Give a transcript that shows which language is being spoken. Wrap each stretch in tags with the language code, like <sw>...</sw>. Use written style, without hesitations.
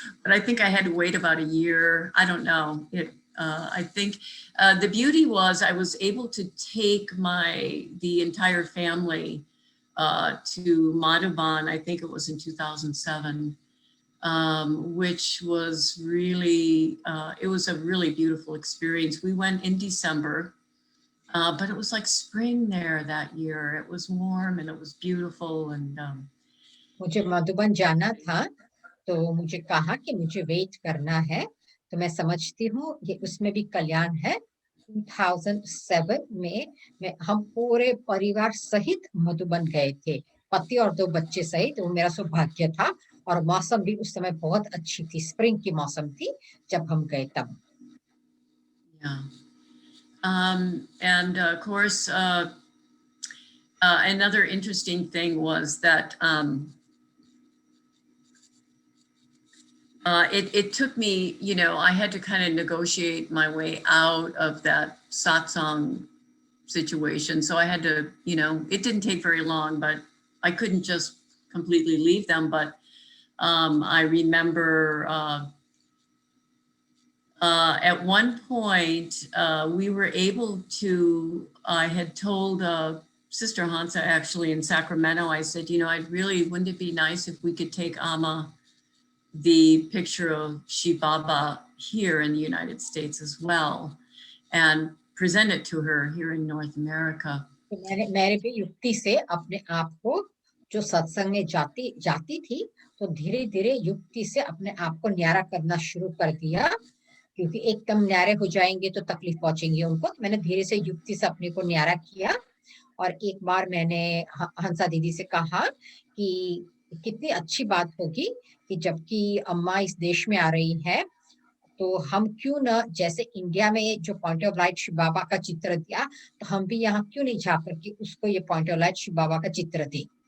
<en>But I think I had to wait about a year. I don't know. I think the beauty was I was able to take the entire family to Madhavan. I think it was in 2007, which was really, it was a really beautiful experience. We went in December, but it was like spring there that year. It was warm and it was beautiful. And</en> <hi>मुझे मधुबन जाना था, तो मुझे कहा कि मुझे wait करना है, तो मैं समझती हूँ ये उसमें भी कल्याण है। 2007 में हम पूरे परिवार सहित मधुबन गए थे, पति और 2 बच्चे सहित। वो मेरा सौभाग्य था और मौसम भी उस समय बहुत अच्छी थी, स्प्रिंग की मौसम थी जब हम गए तब।</hi> <en>Yeah. And of course, another interesting thing was that it took me, you know, I had to kind of negotiate my way out of that satsang situation. So I had to, you know, it didn't take very long, but I couldn't just completely leave them. But I remember at one point we were able to, I had told Sister Hansa actually in Sacramento, I said, you know, wouldn't it be nice if we could take Amma the picture of Shiv Baba here in the United States as well and present it to her here in North America.</en> <hi>तो मैंने भी युक्ति से अपने आप को, जो सत्संग में जाती थी, तो धीरे धीरे युक्ति से अपने आप को न्यारा करना शुरू कर दिया, क्योंकि एकदम न्यारे हो जाएंगे तो तकलीफ पहुंचेंगी उनको। तो मैंने धीरे से युक्ति से अपने को न्यारा किया। और एक बार मैंने हंसा दीदी से कहा कि कितनी अच्छी बात होगी कि जबकि अम्मा इस देश में आ रही है, तो हम क्यों न, जैसे इंडिया में जो पॉइंट ऑफ लाइट शिव बाबा का चित्र दिया, तो हम भी यहाँ क्यों नहीं जा करके उसको ये पॉइंट ऑफ लाइट शिव बाबा का चित्र दें।</hi>